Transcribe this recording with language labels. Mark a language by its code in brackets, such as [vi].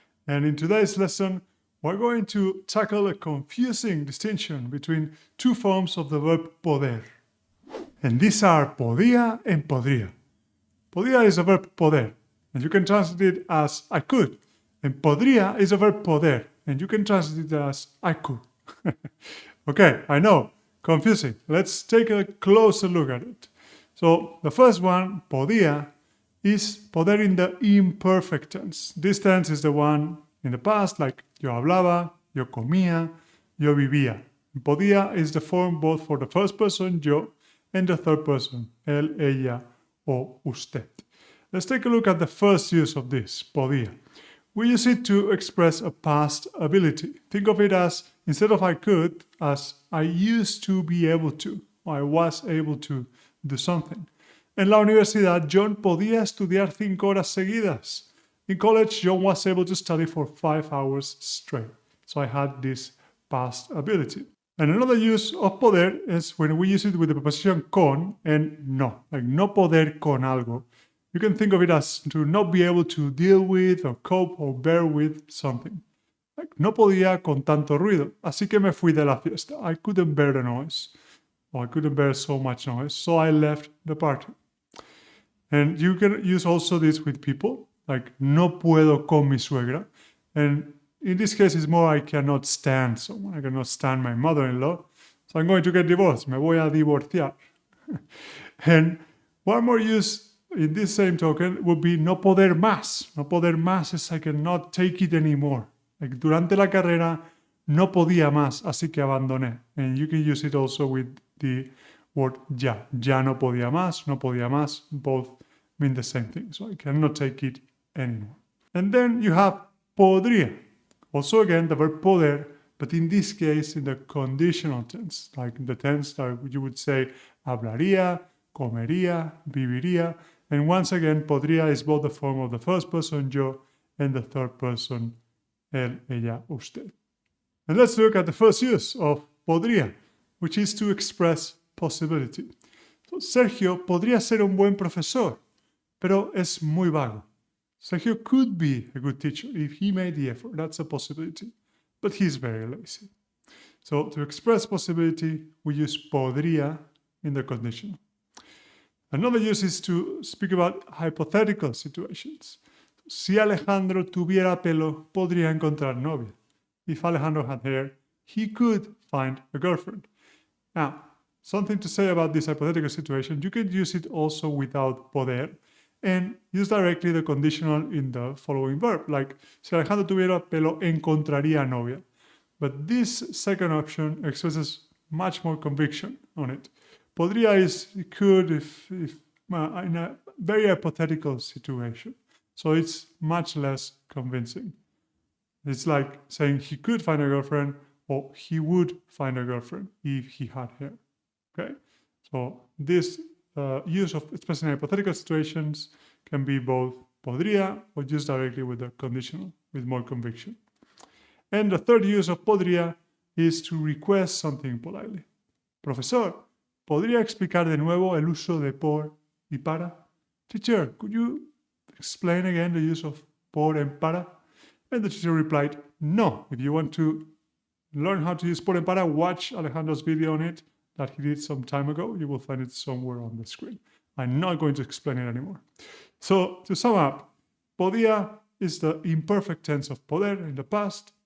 [en] And in today's lesson, we're going to tackle a confusing distinction between two forms of the verb poder. And these are podía and podría. Podía is a verb poder, and you can translate it as I could. And podría is a verb poder, and you can translate it as I could. Okay, I know, confusing. Let's take a closer look at it. So the first one, podía, is poder in the imperfect tense. This tense is the one in the past, like [es] yo hablaba, yo comía, yo vivía. [en] Podía is the form both for the first person, yo, and the third person, él, ella, o usted. Let's take a look at the first use of this, podía. We use it to express a past ability. Think of it as, instead of I could, as I used to be able to, or I was able to do something. [es] En la universidad, John podía estudiar 5 horas seguidas. [en] In college, John was able to study for 5 hours straight. So I had this past ability. And another use of poder is when we use it with the preposition con and no, like [es] no poder con algo. [en] You can think of it as to not be able to deal with or cope or bear with something. [es] Like, no podía con tanto ruido, así que me fui de la fiesta. [en] I couldn't bear the noise. Or I couldn't bear so much noise, so I left the party. And you can use also this with people, like [es] no puedo con mi suegra. [en] And in this case, it's more I cannot stand someone. I cannot stand my mother-in-law. So I'm going to get divorced. [es] Me voy a divorciar. [en] And one more use in this same token would be [es] no poder más. No poder más [en] is I cannot take it anymore. [es] Like durante la carrera no podía más, así que abandoné. [en] And you can use it also with the word ya. [es] Ya no podía más, [en] both mean the same thing. So I cannot take it anymore. And then you have podría. Also again, the verb poder, but in this case in the conditional tense, like in the tense that you would say [es] hablaría, comería, viviría. [en] And once again, podría is both the form of the first person, yo, and the third person, él, ella, usted. And let's look at the first use of podría, which is to express possibility. [es] So, Sergio podría ser un buen profesor, pero es muy vago. [en] Sergio could be a good teacher if he made the effort. That's a possibility. But he's very lazy. So to express possibility, we use podría in the conditional. Another use is to speak about hypothetical situations. [es] Si Alejandro tuviera pelo, podría encontrar novia. [en] If Alejandro had hair, he could find a girlfriend. Now, something to say about this hypothetical situation, you can use it also without poder and use directly the conditional in the following verb, like [es] si Alejandro tuviera pelo, encontraría novia. [en] But this second option expresses much more conviction on it. Podría is could if in a very hypothetical situation. So it's much less convincing. It's like saying he could find a girlfriend or he would find a girlfriend if he had hair. Okay? So this use of expressing hypothetical situations can be both podría or used directly with the conditional with more conviction. And the third use of podría is to request something politely. [es] Profesor, ¿podría explicar de nuevo el uso de por y para? [en] Teacher, could you explain again the use of por and para? And the teacher replied, no. If you want to learn how to use por and para, watch Alejandro's video on it that he did some time ago. You will find it somewhere on the screen. I'm not going to explain it anymore. So to sum up, podía is the imperfect tense of poder in the past.